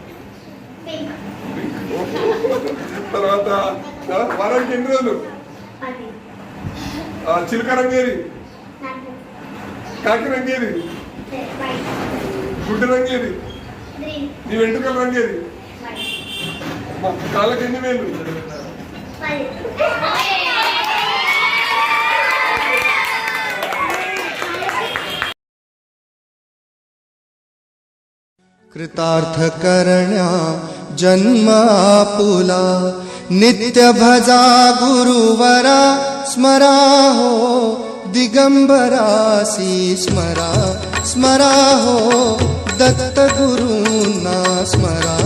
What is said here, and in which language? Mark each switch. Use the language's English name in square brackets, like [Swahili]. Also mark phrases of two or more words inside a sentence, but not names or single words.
[Telugu] తర్వాత వారానికి ఎన్ని రోజులు? చిలుక రంగు ఏది? కాకి రంగు ఏది? గుడ్డు రంగు ఏది? నీ వెంట్రుకల రంగు ఏది? కాళ్ళకి ఎన్ని వేలు? [Marathi] कृतार्थकरण्या जन्म आपुला नित्य भजा गुरुवरा स्मरा हो दिगंबरासी स्मरा हो दत्त गुरूंना स्मरा.